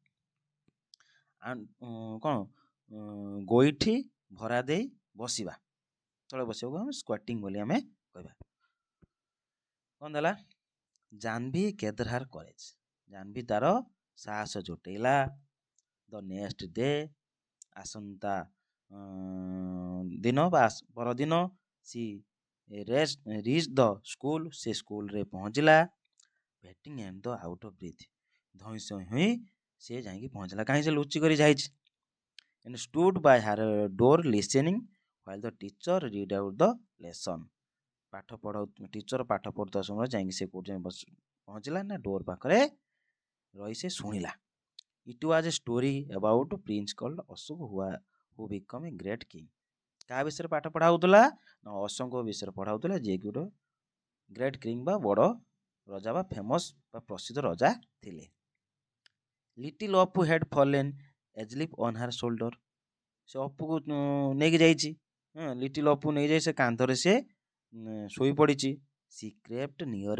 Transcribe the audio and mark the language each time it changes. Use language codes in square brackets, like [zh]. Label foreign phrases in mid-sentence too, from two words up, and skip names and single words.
[or] କ'ଣ ଗୋଇଠି ଭରା ଦେଇ ବସିବା ତଳେ ବସିବାକୁ ଆମେ ସ୍କ୍ୱାଟିଂ ବୋଲି ଆମେ କହିବା କ'ଣ ଦେଲା ଜାହ୍ନବୀ [en] gathered her courage [or] ଜାହ୍ନବୀ ତାର ସାହସ ଜୁଟେଇଲା [en] the next day [or] ଆସନ୍ତା ଦିନ ବା ପରଦିନ ସି [en] reached the school [or] ସେ ସ୍କୁଲରେ ପହଞ୍ଚିଲା [en] beating and the out of breath [or] ଧଇଁ ସଇଁ ହୋଇ ସେ ଯାଇକି ପହଞ୍ଚିଲା କାହିଁ ସେ ଲୁଚି କରି ଯାଇଛି [en] and stood by her door listening while the teacher read out the lesson [or] ପାଠ ପଢ଼ାଉ ଟିଚର ପାଠ ପଢ଼ୁଥିବା ସମୟରେ ଯାଇକି ସେ କୋଉଠି ପହଞ୍ଚିଲା ନା ଡୋର ପାଖରେ ରହି ସେ ଶୁଣିଲା [en] it was a story about a prince called Ashok who became a great king [or] କାହା ବିଷୟରେ ପାଠ ପଢ଼ା ହଉଥିଲା ନା ଅଶୋକଙ୍କ ବିଷୟରେ ପଢ଼ା ହଉଥିଲା ଯିଏକି ଗୋଟେ [en] great king [or] ବା ବଡ଼ ରଜା ବା ଫେମସ୍ ବା ପ୍ରସିଦ୍ଧ ରଜା ଥିଲେ [en] little Apu had fallen asleep on her shoulder [or] ସେ ଅପୁକୁ ନେଇକି ଯାଇଛି ଲିଟିଲ୍ ଅପୁ ନେଇଯାଇ ସେ କାନ୍ଧରେ ସେ ଶୋଇପଡ଼ିଛି [en] she crept near